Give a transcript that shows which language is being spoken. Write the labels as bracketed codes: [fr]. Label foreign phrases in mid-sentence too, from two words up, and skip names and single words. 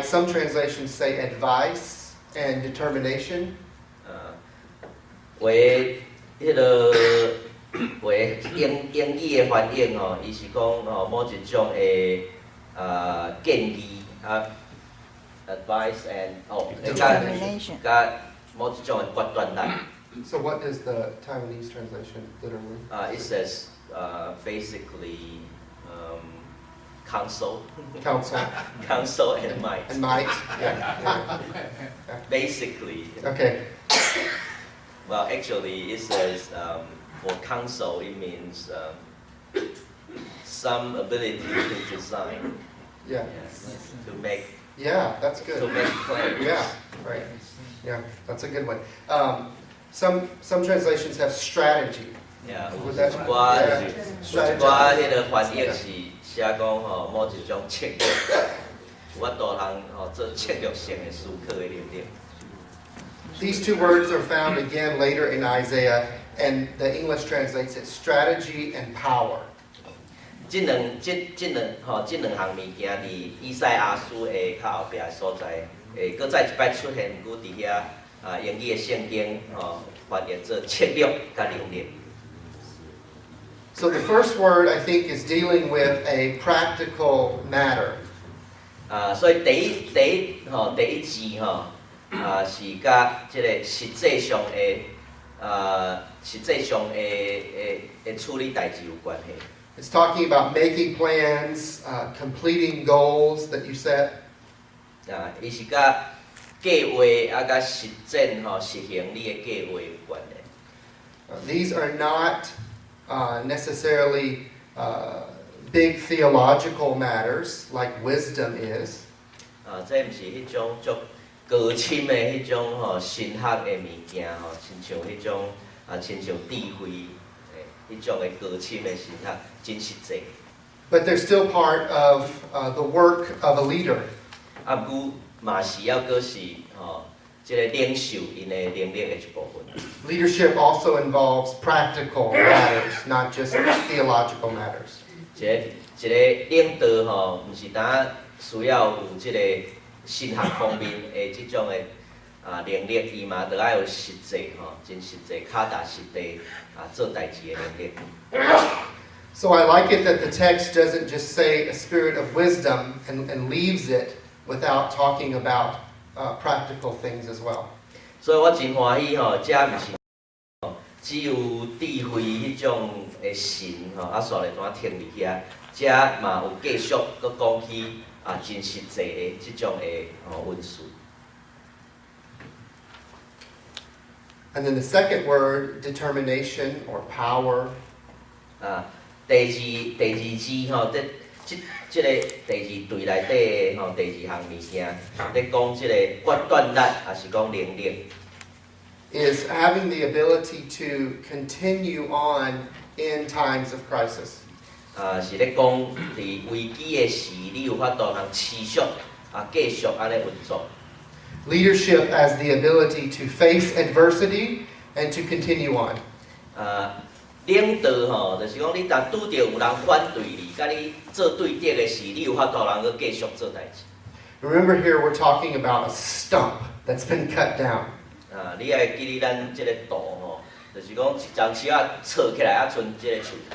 [en] Some translations say advice and determination. [nan] 为迄个为英语的翻译伊是讲某一种的建议 [en] advice and Determination. [nan] 甲某一种的决断力。 [en] So what is the Taiwanese translation literally? It says basically counsel, counsel, counsel and might. and might. Yeah. Basically, Okay. well, actually, it says for counsel, it means some ability to design, Yeah. to make Yeah, that's good. plans. Yeah, right. Yeah, that's a good one. Some translations have strategy. Yeah, Would that- [nan] 有一寡 [en] yeah, [nan] 有一寡迄个翻译是写讲吼某一种策略，有法度通吼做策略性的思考的能力。 [en] These two words are found again later in Isaiah, and the English translates it strategy and power. [nan] 这两项物件伫以赛亚书的较后壁的所在，会搁再一摆出现，毋过伫遐英语的圣经翻译做策略甲能力。 [en] So the first word, I think, is dealing with a practical matter. [nan] 所以第一字是甲即个实际上的处理代志有关系。 [en] It's talking about making plans, completing goals that you set. [nan] 伊是甲计划甲实践实行你的计划有关的。 [en] These are not necessarily big theological matters like wisdom is. [nan] 这毋是迄种足高深的迄种神学的物件亲像迄种亲像智慧迄种的高深的神学，真实际。 [en] But they're still part of the work of a leader. [nan] 毋过嘛是要阁是即个领袖因的能力的一部分。 [en] Leadership also involves practical matters, not just theological matters. [nan] 一个领导毋是单需要有即个神学方面的即种的能力，伊嘛得要有实际真实际、脚踏实地做代志的能力。 [en] So I like it that the text doesn't just say a spirit of wisdom and leaves it without talking about practical things as well. [nan] 所以我真欢喜这毋是只有智慧迄种的神煞来单停伫遐，这嘛有继续搁讲起真实际的即种的文字。 [en] And then the second word, determination or power. [nan] 第二字即个第二对内底的第二项物件，咧讲即个决断力，也是讲能力。 [en] Is having the ability to continue on in times of crisis. [nan] 是咧讲伫危机的时，你有法度通持续继续安尼运作。 [en] Leadership as the ability to face adversity and to continue on. [nan] 领导就是讲你当拄着有人反对你，甲你做对敌的时，你有法度通去继续做代志。 [en] Remember here we're talking about a stump that's been cut down. [nan] 你要记哩，咱即个道就是讲一丛树扯起来，剩即个树头。